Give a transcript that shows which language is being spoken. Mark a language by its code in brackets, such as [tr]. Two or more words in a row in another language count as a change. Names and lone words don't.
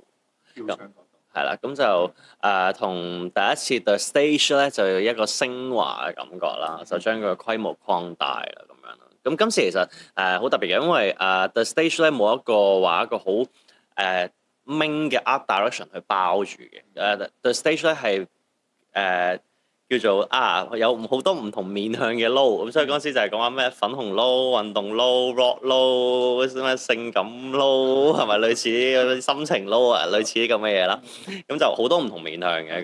[yue] 跳唱角度係啦，咁就同第一次 The Stage 咧就有一個升華嘅感覺啦，就將佢嘅規模擴大啦咁樣啦。咁今次其實好特別嘅，因為 The Stage 咧冇一個好明嘅 [en] art direction [yue] 去包住嘅。The Stage 咧係叫做有好多唔同面向嘅撈，咁所以嗰陣時就係講話咩粉紅撈、運動撈、rock 撈、咩性感撈，係咪類似啲心情撈啊？類似啲咁嘅嘢啦，咁就好多唔同面向嘅。